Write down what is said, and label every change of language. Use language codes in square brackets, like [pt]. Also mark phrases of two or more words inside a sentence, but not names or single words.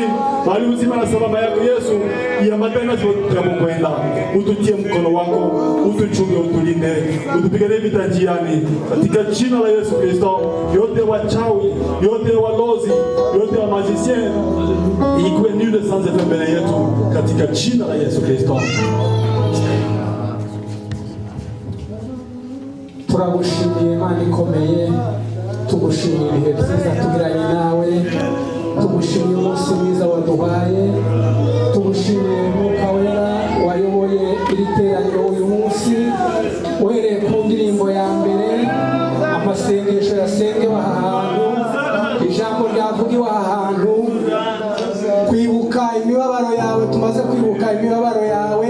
[sw] Bali uzima na salama yako Yesu iambatane na tunapokwenda. Ututie mkono wako. Utuchunge, utulinde. Utupiganie vita njiani. Katika jina la Yesu Kristo, yote wachawi, yote walozi, yote wa magicien, ikuwe nule sanze mbele yetu katika jina la Yesu Kristo. [rw] Turagushimiye Imana ikomeye, tugushimiye ibihe byiza tugiranye nawe, tugushimiye umunsi mwiza waduhaye, tugushimiye Mwuka Wera wayoboye iri teraniro uyu munsi, uhereye ku ndirimbo ya mbere, amasengesho yasengewe aha hantu, ijambo ryavugiwe aha hantu, kwibuka imibabaro yawe, tumaze kwibuka imibabaro yawe.